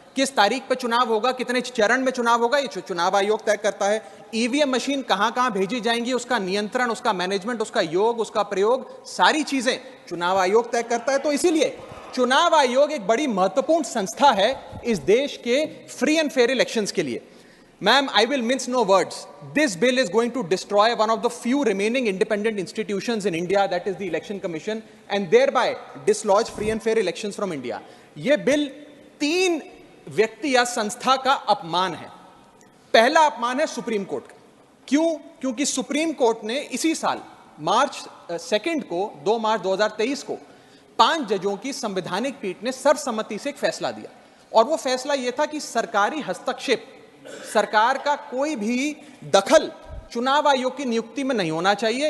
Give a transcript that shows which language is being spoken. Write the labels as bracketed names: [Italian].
[Hindi] किस तारीख पर चुनाव होगा, कितने चरण में चुनाव होगा, ये चुनाव आयोग तय करता है। ईवीएम मशीन कहां भेजी जाएंगी, उसका नियंत्रण, उसका मैनेजमेंट, उसका योग, उसका प्रयोग, सारी चीजें चुनाव आयोग तय करता है। तो इसीलिए चुनाव आयोग एक बड़ी महत्वपूर्ण संस्था है इस देश के [English] free and fair elections [Hindi] के लिए। [English] Ma'am, I will mince no words. This bill is going to destroy one of the few remaining independent institutions in India, that is the Election Commission, and thereby dislodge free and fair elections from India. [Hindi] ये bill 3 व्यक्ति या संस्था का अपमान है। पहला अपमान है सुप्रीम कोर्ट का। क्यों? क्योंकि सुप्रीम कोर्ट ने इसी साल मार्च 2 को 2 मार्च 2023 को 5 जजों की संवैधानिक पीठ ने सर्वसम्मति से एक फैसला दिया, और वो फैसला ये था कि सरकारी हस्तक्षेप, सरकार का कोई भी दखल चुनाव आयोग की नियुक्ति में नहीं होना चाहिए।